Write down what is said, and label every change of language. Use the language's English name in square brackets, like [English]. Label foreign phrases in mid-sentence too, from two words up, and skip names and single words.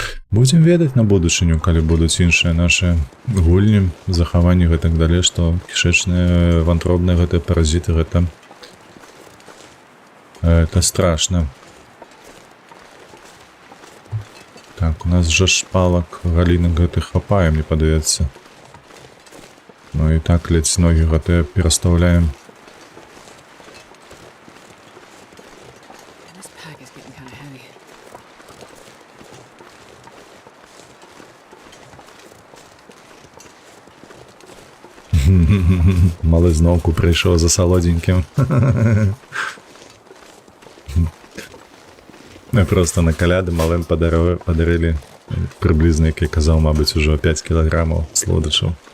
[Belarusian] Будзем ведаць на будучыню, калі будуць іншыя нашы гульні, захаванні гэтак далей, што кішэчныя, вантробныя гэтыя паразіты, гэта страшна. Так, у нас жа шпалак галінак гэтых хапаем, мне падаецца. Ну і так ледзь ногі гэтыя перастаўляем. [English] This pack is getting kind of heavy. [Belarusian] Малы зноўку прыйшоў за салодзенькім. Мы просто на каляды малым падарылі прыблізна, як я казаў, мабыць, ужо 5 кілаграмаў слодачаў.